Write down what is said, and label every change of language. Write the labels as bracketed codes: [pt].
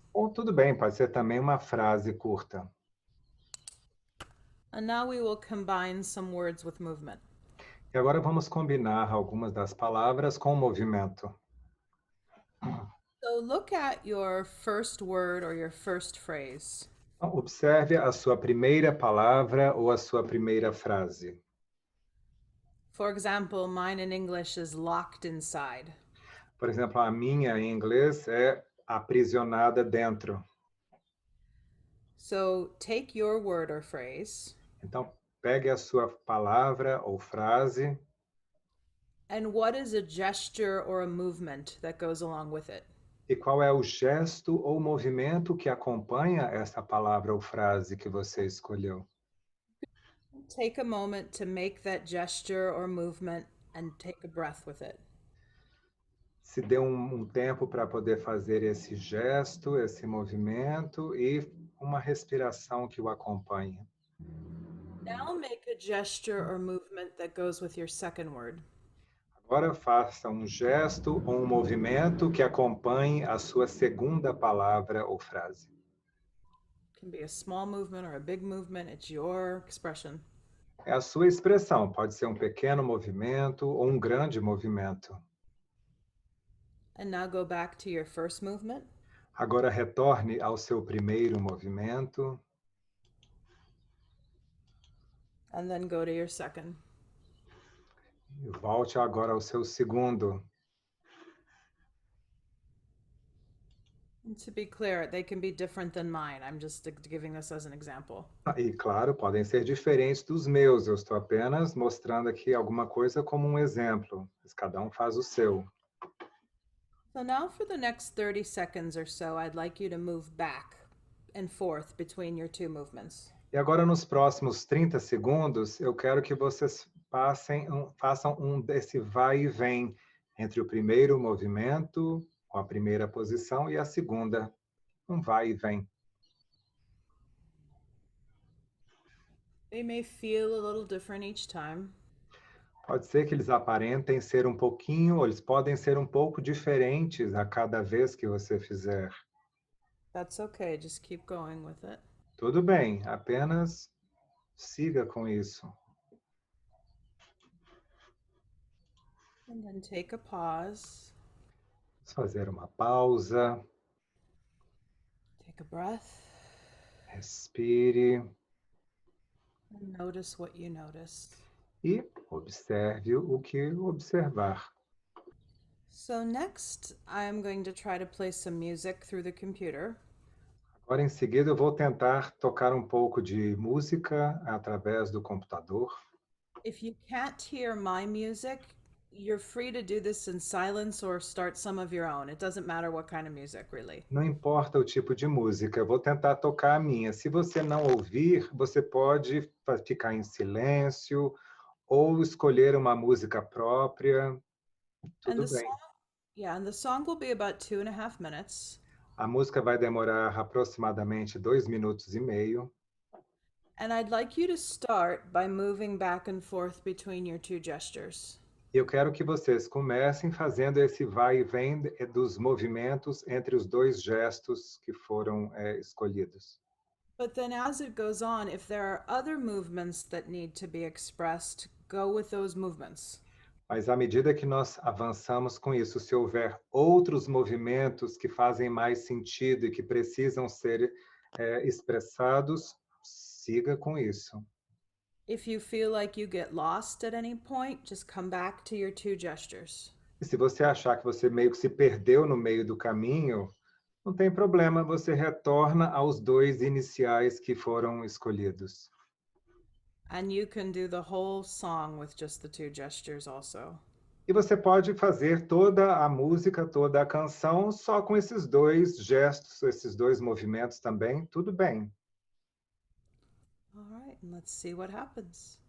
[pt] Ou tudo bem, pode ser também uma frase curta. [en] And now we will combine some words with movement. [pt] E agora vamos combinar algumas das palavras com movimento. [en] So look at your first word or your first phrase. [pt] Então, observe a sua primeira palavra ou a sua primeira frase. [en] For example, mine in English is locked inside. [pt] Por exemplo, a minha em inglês é aprisionada dentro. [en] So take your word or phrase. [pt] Então, pegue a sua palavra ou frase. [en] And what is a gesture or a movement that goes along with it? [pt] E qual é o gesto ou movimento que acompanha essa palavra ou frase que você escolheu? [en] Take a moment to make that gesture or movement and take a breath with it. [pt] Se dê um tempo para poder fazer esse gesto, esse movimento e uma respiração que o acompanhe. [en] Now make a gesture or movement that goes with your second word. [pt] Agora faça um gesto ou um movimento que acompanhe a sua segunda palavra ou frase. [en] It can be a small movement or a big movement. It's your expression. [pt] É a sua expressão, pode ser um pequeno movimento ou um grande movimento. [en] And now go back to your first movement. [pt] Agora retorne ao seu primeiro movimento. [en] And then go to your second. [pt] E volte agora ao seu segundo. [en] And to be clear, they can be different than mine. I'm just giving this as an example. [pt] E, claro, podem ser diferentes dos meus, eu estou apenas mostrando aqui alguma coisa como um exemplo, mas cada um faz o seu. [en] So now for the next 30 seconds or so, I'd like you to move back and forth between your two movements. [pt] E agora, nos próximos 30 segundos, eu quero que vocês façam desse vai e vem entre o primeiro movimento, com a primeira posição, e a segunda, um vai e vem. [en] They may feel a little different each time. [pt] Pode ser que eles aparentem ser um pouquinho, ou eles podem ser um pouco diferentes a cada vez que você fizer. [en] That's okay, just keep going with it. [pt] Tudo bem, apenas siga com isso. [en] And then take a pause, [pt] Vamos fazer uma pausa, [en] take a breath, [pt] respire [en] and notice what you notice. [pt] e observe o que observar. [en] So next, I'm going to try to play some music through the computer. [pt] Agora, em seguida, eu vou tentar tocar um pouco de música através do computador. [en] If you can't hear my music, you're free to do this in silence or start some of your own. It doesn't matter what kind of music, really. [pt] Não importa o tipo de música, eu vou tentar tocar a minha. Se você não ouvir, você pode ficar em silêncio ou escolher uma música própria. [en] And [pt] Tudo [en] the [pt] bem. [en] song, yeah, and the song will be about 2.5 minutes. [pt] A música vai demorar aproximadamente 2 minutos e meio. [en] And I'd like you to start by moving back and forth between your two gestures. [pt] E eu quero que vocês comecem fazendo esse vai e vem dos movimentos entre os dois gestos que foram escolhidos. [en] But then as it goes on, if there are other movements that need to be expressed, go with those movements. [pt] Mas à medida que nós avançamos com isso, se houver outros movimentos que fazem mais sentido e que precisam ser expressados, siga com isso. [en] If you feel like you get lost at any point, just come back to your two gestures. [pt] E se você achar que você meio que se perdeu no meio do caminho, não tem problema, você retorna aos dois iniciais que foram escolhidos. [en] And you can do the whole song with just the two gestures also. [pt] E você pode fazer toda a música, toda a canção só com esses dois gestos, esses dois movimentos também, tudo bem. [en] All right, and let's see what happens.